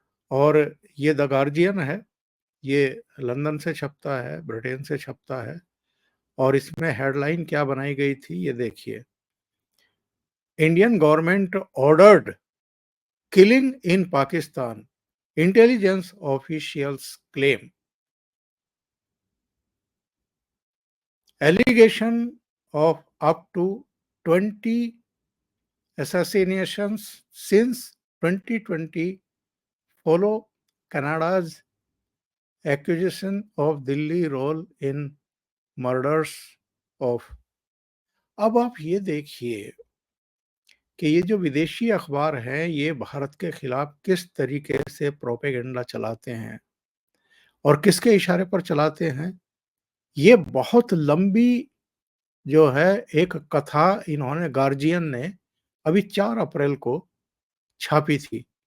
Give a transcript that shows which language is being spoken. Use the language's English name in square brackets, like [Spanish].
[Hindi] और ये the guardian है, ये लंदन से छपता है, ब्रिटेन से छपता है। और इसमें हेडलाइन क्या बनाई गई थी, ये देखिए। [English] Indian government ordered killing in Pakistan, intelligence officials claim. Allegation of up to 20 assassinations since 2020 follow Canada's accusation of Delhi role in murders of। [Hindi] अब आप ये देखिए कि ये जो विदेशी अखबार हैं, ये भारत के खिलाफ किस तरीके से प्रोपेगेंडा चलाते हैं और किसके इशारे पर चलाते हैं। ये बहुत लंबी जो है एक कथा इन्होंने गार्जियन ने अभी 4 अप्रैल को छापी थी।